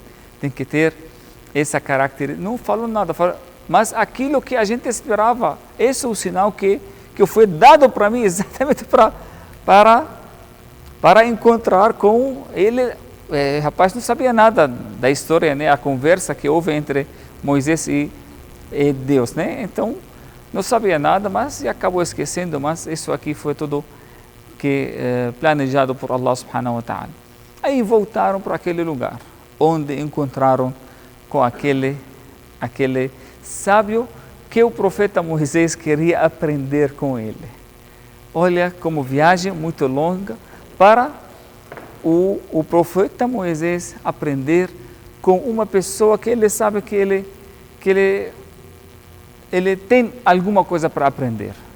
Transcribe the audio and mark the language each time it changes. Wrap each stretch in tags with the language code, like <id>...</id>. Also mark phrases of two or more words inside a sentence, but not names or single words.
<pt>Tem que ter esse caráter. Não falou nada, mas aquilo que a gente esperava, esse é o sinal que foi dado para mim exatamente para encontrar com ele. Rapaz, não sabia nada da história, né? A conversa que houve entre Moisés e Deus, né? Então, não sabia nada, mas acabou esquecendo. Mas isso aqui foi tudo planejado por</pt> <ar>الله سبحانه وتعالى.</ar> <pt>Aí voltaram para aquele lugar, onde encontraram com aquele sábio que o profeta Moisés queria aprender com ele. Olha como viagem muito longa para o profeta Moisés aprender com uma pessoa que ele sabe que ele tem alguma coisa para aprender.</pt>